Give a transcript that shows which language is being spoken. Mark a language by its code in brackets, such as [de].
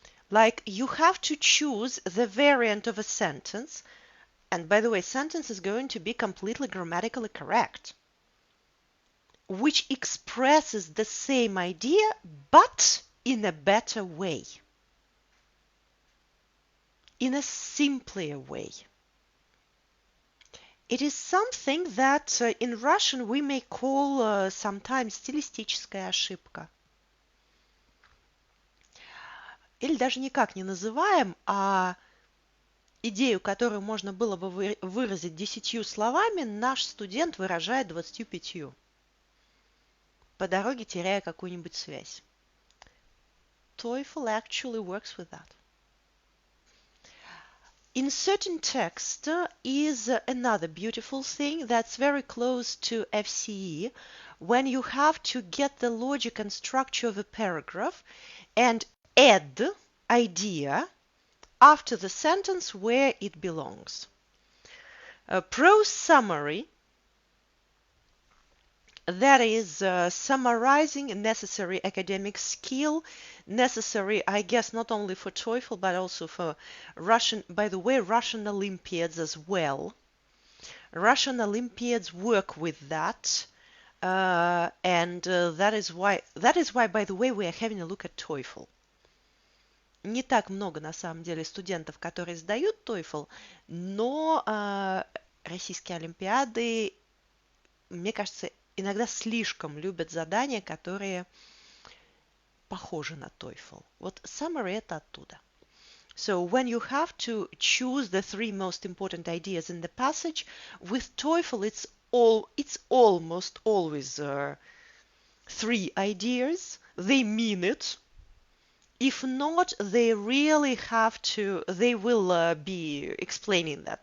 [en] Like you have to choose the variant of a sentence, and by the way, sentence is going to be completely grammatically correct, which expresses the same idea but in a better way, in a simpler way. It is something that in Russian we may call sometimes стилистическая ошибка. [ru] Или даже никак не называем, а идею, которую можно было бы выразить 10 словами, наш студент выражает 25, по дороге теряя какую-нибудь связь. [en] TOEFL actually works with that. Inserting text is another beautiful thing that's very close to FCE, when you have to get the logic and structure of a paragraph and add idea after the sentence where it belongs. A prose summary, that is summarizing a necessary academic skill, necessary, I guess, not only for TOEFL, but also for Russian, by the way, Russian Olympiads as well. Russian Olympiads work with that, and that is why, by the way, we are having a look at TOEFL. [ru] Не так много, на самом деле, студентов, которые сдают TOEFL, но российские олимпиады, мне кажется, иногда слишком любят задания, которые похожи на TOEFL. Вот summary это оттуда. [en] So when you have to choose the 3 most important ideas in the passage, with TOEFL it's almost always 3 ideas. They mean it. If not, they really have to, they will be explaining that.